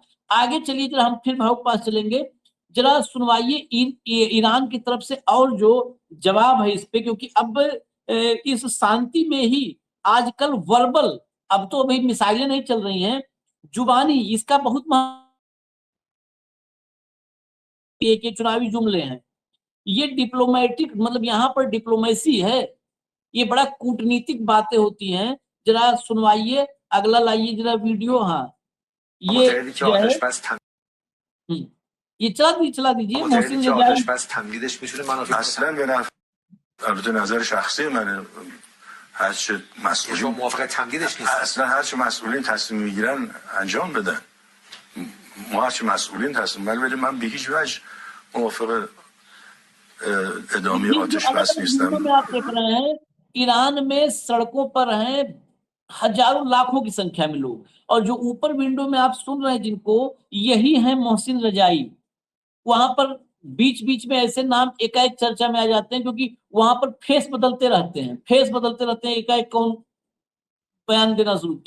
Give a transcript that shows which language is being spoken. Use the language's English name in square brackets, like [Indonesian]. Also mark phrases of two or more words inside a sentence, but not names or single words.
[Hindi] आगे चलिए, जरा हम फिर भाव के पास चलेंगे। जरा सुनवाइए ईरान की तरफ से और जो जवाब है इस पे, क्योंकि अब इस शांति में ही आजकल वर्बल, अब तो अभी मिसाइलें नहीं चल रही हैं, जुबानी इसका बहुत महत्व, के चुनावी जुमले हैं। ये डिप्लोमेटिक, मतलब यहाँ पर डिप्लोमेसी है, ये बड़ा कूटनीतिक बातें होती हैं। जरा सुनवाइए, अगला लाइए जरा वीडियो। हाँ, ये जो है ये चला दीजिए मोहसिन रजाई। [Persian] اصلا به نفع البته نظر شخصی منه هرچه مسئولین شما موافق تمدیدش نیست؟ اصلا هرچه مسئولین تصمیم میگیرن انجام بدن، ما هرچه مسئولین تصمیم، ولی من به هیچ وجه موافق ادامه آتش بس نیستم. [Hindi] में आप देख रहे हैं ईरान में सड़कों पर हैं हजारों लाखों की संख्या में लोग, और जो ऊपर विंडो में आप सुन रहे हैं जिनको, यही है मोहसिन रजाई। वहां पर बीच बीच में ऐसे नाम एकाएक चर्चा में आ जाते हैं, क्योंकि वहां पर फेस बदलते रहते हैं, एकाएक कौन बयान देना शुरू किया।